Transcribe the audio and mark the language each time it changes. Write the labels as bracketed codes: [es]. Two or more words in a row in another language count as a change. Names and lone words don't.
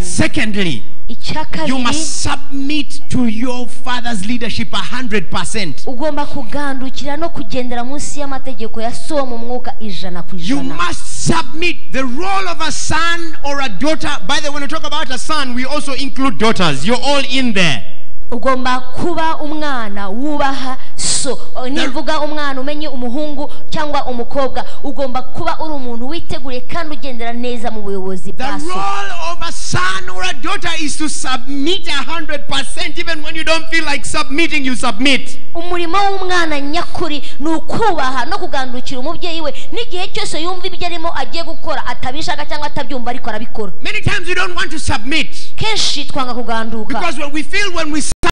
[en] Secondly, you must submit to your father's leadership 100%. You must submit. The role of a son or a daughter, by the way, when we talk about a son, we also include daughters. You're all in there. [rw] Ugomba kuba umwana wubaha so. Nivuga umwana umenye umuhungu cyangwa umukobwa, ugomba kuba uri umuntu witeguriye kandi ugendera neza mu buyobozi bwa so. [en] The role of a son or a daughter is to submit 100%. Even when you don't feel like submitting, you submit. [rw] Umurimo w'umwana nyakuri ni ukubaha no kugandukira umubyeyi we n'igihe cyose yumva ibyo arimo agiye gukora atabishaka cyangwa atabyumva ariko arabikora. [en] Many times we don't want to submit. [rw] Kenshi twanga kuganduka. [en] Because when we